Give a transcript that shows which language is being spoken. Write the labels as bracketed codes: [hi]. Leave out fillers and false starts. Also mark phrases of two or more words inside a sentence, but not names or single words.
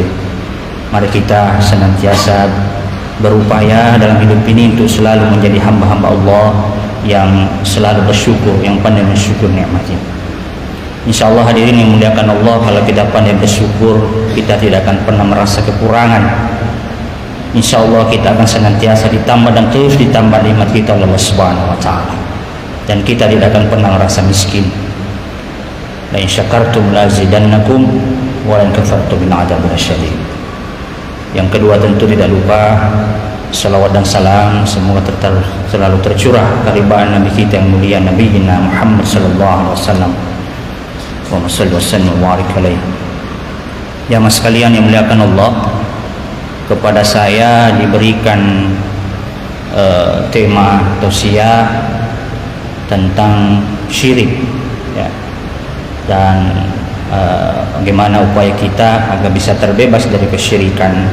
[id] Mari kita senantiasa berupaya dalam hidup ini untuk selalu menjadi hamba-hamba Allah yang selalu bersyukur, yang pandai bersyukur nikmatnya. InsyaAllah hadirin yang muliakan Allah, kalau kita pandai bersyukur, kita tidak akan pernah merasa kekurangan. InsyaAllah kita akan senantiasa ditambah dan terus ditambah nikmat kita oleh Allah [ar] سبحانه وتعالى, [id] dan kita tidak akan pernah merasa miskin. [ar] لئن شكرتم لأزيدنكم ولئن كفرتم من عذاب شديد. [id] Yang kedua, tentu tidak lupa salawat dan salam semoga selalu tercurah keharibaan Nabi kita yang mulia, Nabi Muhammad [ar] صلى الله عليه وسلم. اللهم صل وسلم وبارك عليه. [id] Jamaah sekalian yang muliakan Allah, kepada saya diberikan tema tausiah tentang syirik, ya, dan bagaimana upaya kita agar bisa terbebas dari kesyirikan.